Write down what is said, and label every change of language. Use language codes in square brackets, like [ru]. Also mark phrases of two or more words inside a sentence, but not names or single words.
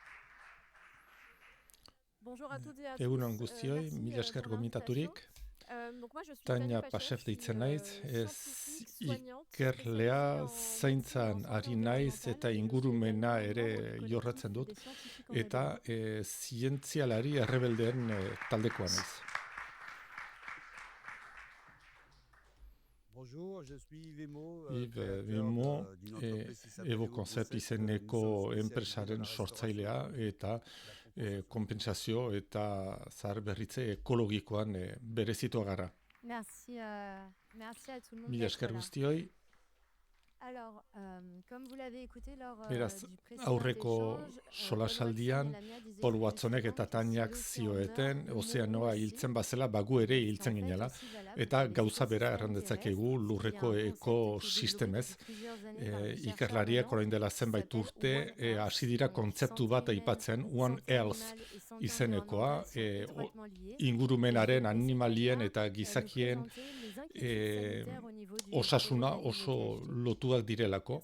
[fr] Bonjour à toutes et à tous. [eu] Egunon guztioi, [fr] Merci, [eu] mila esker [fr] pour [eu] gomitaturik. [fr] l'invitation. [eu] Tania Pasef deitzen naiz, ikerlea zaintzan ari naiz eta ingurumena ere jorratzen dut, eta zientzialari errebeldeen taldekoa naiz. [fr] Bonjour, je suis Yves Emo, [eu] Yves Emo, Evo Concept izeneko enpresaren sortzailea eta konpentsazio eta zaharberritze ekologikoan berezitua gara. [fr] Merci à tout le monde. [eu] Mila esker guztioi. [fr] Alors, comme vous l'avez écouté lors [eu] Beraz, [fr] du précédent [eu] aurreko [fr] échange, [eu] solasaldian, [fr] Paul Watson et Lamia disaient Paul que [eu] Watsonek eta [fr] effectivement, [eu] Taniak [fr] si l'océan [eu] zioeten, [fr] meurt, [eu] ozeanoa [fr] nous [eu] hiltzen bazela, bagu ere hiltzen ginela, eta gauza bera errandetzakegu lurreko ekosistemez. Ikerlariek orain dela zenbait urte hasi dira kontzeptu bat aipatzen, One Health izenekoa, ingurumenaren, animalien eta gizakien osasuna oso lotuak direlako.